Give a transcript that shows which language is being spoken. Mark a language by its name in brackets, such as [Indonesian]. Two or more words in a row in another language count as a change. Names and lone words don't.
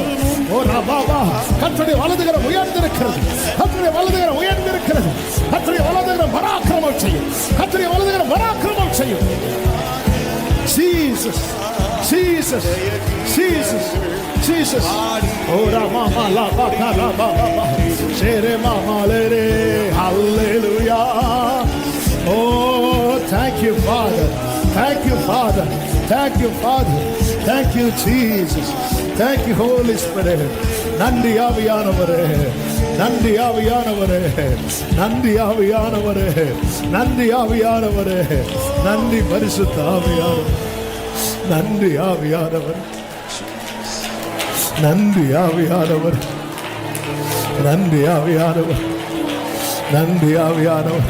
[Tamil] ஓ ரபாபா, கர்த்தருடைய வலதுகரம் உயர்ந்திருக்கிறது, கர்த்தருடைய வலதுகரம் உயர்ந்திருக்கிறது, கர்த்தருடைய வலதுகரம் பராக்கிரமம் செய்யும், கர்த்தருடைய வலதுகரம் பராக்கிரமம் செய்யும். [English] Jesus, Jesus, Jesus, Jesus. Oh Rama la ba la ba ba. Shere mama le re. Hallelujah. Oh, thank you, Father. Thank you, Father. Thank you, Father. Thank you, Jesus. Thank you, Holy Spirit. [Tamil] நன்றி ஆவியானவரே, நன்றி ஆவியானவரே, நன்றி ஆவியானவரே, நன்றி ஆவியானவரே, நன்றி பரிசுத்த ஆவியானவரே, நன்றி ஆவியானவர், நன்றி ஆவியானவர், நன்றி ஆவியானவர், நன்றி ஆவியானவர்.